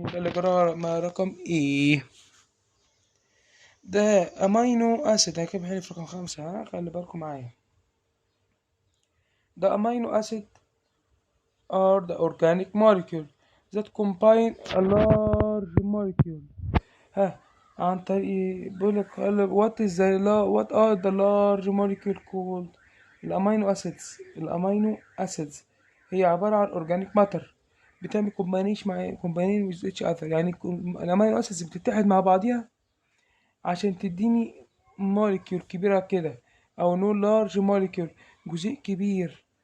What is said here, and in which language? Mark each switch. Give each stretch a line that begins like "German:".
Arabic: يبقى اللي جراها مع رقم إيه؟ ده أمينو أسيد. هكتب هنا في رقم 5، ها خلي بالكم معايا.
English: The amino acid are the organic molecule that combine a large molecule.
Arabic: ها عن طريق بيقولك
English: what are the large molecule called؟
Arabic: الأمينو أسيدز هي عبارة عن
English: organic matter
Arabic: بتعمل
English: combination with each other،
Arabic: يعني الأمينو أسيدز بتتحد مع بعضيها عشان تديني موليكيول كبيرة كده، أو نقول لارج موليكيول، جزيء كبير.